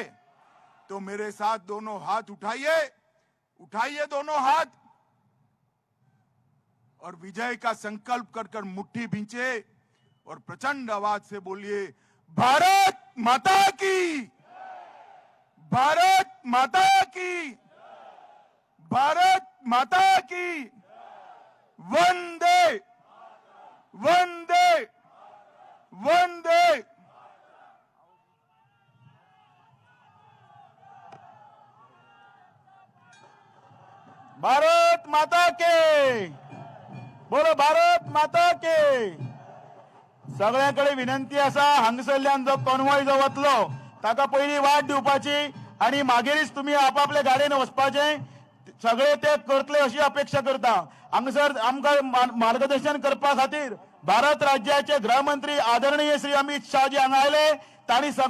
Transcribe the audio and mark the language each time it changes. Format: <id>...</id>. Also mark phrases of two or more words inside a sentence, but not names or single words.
<hi>तो मेरे साथ दोनों हाथ उठाइए, उठाइए दोनों हाथ और विजय का संकल्प कर कर मुट्ठी भींचे और प्रचंड आवाज से बोलिए, भारत माता की, भारत माता की, भारत माता की, वंदे वंदे वंदे। भारत माता के, बोलो भारत माता के।</hi> <kok>सगळ्यांकडे विनंती असा, हांगसरल्यान जो कॉन्वॉय जो वतलो ताका पयली वाट दिवपाची आणि मागीरच तुम्ही आपापल्या गाडयेन वचपाचे, सगळे ते करतले अशी अपेक्षा करता। हांगसर आमकां मार्गदर्शन करपा खातीर भारत राज्याचे गृहमंत्री आदरणीय श्री अमित शाह जी हांगा आयले, तांणी</kok>